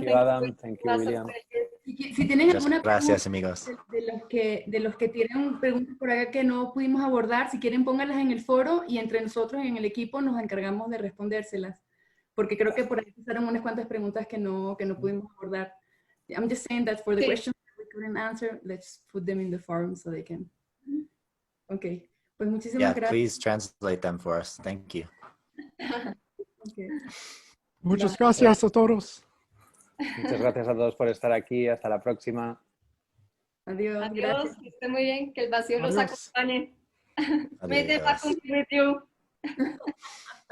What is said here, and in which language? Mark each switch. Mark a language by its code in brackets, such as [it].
[en] Thank you, Adam. Thank you, William. [es] Si tienen alguna Gracias, pregunta amigos. de los que tienen preguntas por acá que no pudimos abordar, si quieren pónganlas en el foro y entre nosotros en el equipo nos encargamos de respondérselas. Porque creo que por ahí pasaron unas cuantas preguntas que no pudimos abordar. [en] I'm just saying that for the questions that we couldn't answer, let's put them in the forum so they can. Okay. [es] Pues muchísimas gracias. [en] Please translate them for us. Thank you. Okay. [es] Muchas gracias a todos. Muchas gracias a todos por estar aquí. Hasta la próxima. Adiós. Adiós, que estén muy bien, que el vacío los Adiós. [en] acompañe. May the vacuum be with you.